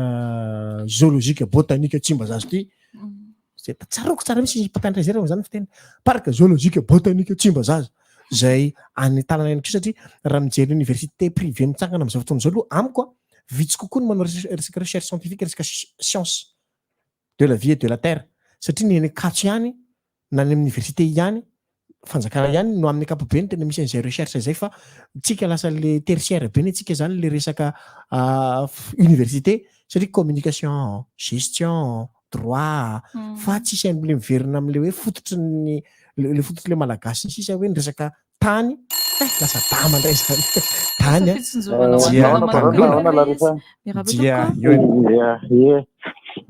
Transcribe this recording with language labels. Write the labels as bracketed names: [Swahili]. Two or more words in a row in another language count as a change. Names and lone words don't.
[Malagasy] zoologika botanika Tsimbazaza ity zay tsaroko tsara misy mpampianatra izay zany fiteny parka zoologika botanika Tsimbazaza zay any tanana ihany koa satria raha mijery [French] université privé [Malagasy] mitsangana amin'izao fotoana izao aloha amiko vitsy kokoa ny manao resaka [French] recherche scientifique [Malagasy] resaka [French] science de la vie et de la terre [Malagasy] satria ny eny Ankatso ihany na ny université ihany fanjakana ihany no amin'ny ankapobeny tena misy an'izay recherche zay fa tsika lasa le tertiaire be ny tsika zany le resaka université satria [French] communication gestion droit [Malagasy] fa tsisy am'le miverina am'le hoe fototry le fototry le malagasy ny sisa hoe ny resaka tany lasa dama ndray zany tany